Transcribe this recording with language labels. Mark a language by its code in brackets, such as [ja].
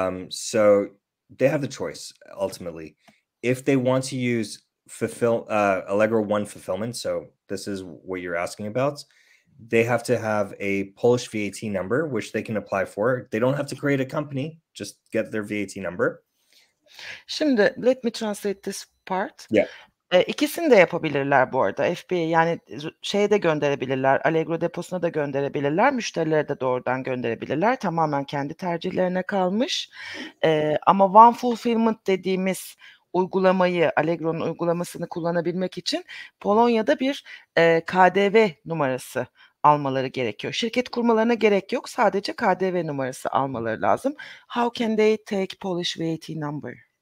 [en] So they have the choice ultimately. If they want to use Allegro One fulfillment, so this is what you're asking about, they have to have a Polish VAT number, which they can apply for. They don't have to create a company, just get their VAT number. Şimdi let me translate this part. Yeah. [tr] İkisini de yapabilirler bu arada. FBA, yani şeye de gönderebilirler, Allegro deposuna da gönderebilirler, müşterilere de doğrudan gönderebilirler. Tamamen kendi tercihlerine kalmış. Ama One Fulfillment dediğimiz uygulamayı, Allegro'nun uygulamasını kullanabilmek için Polonya'da bir KDV numarası almaları gerekiyor. Şirket kurmalarına gerek yok. Sadece KDV numarası almaları lazım. [en] How can they take Polish VAT number?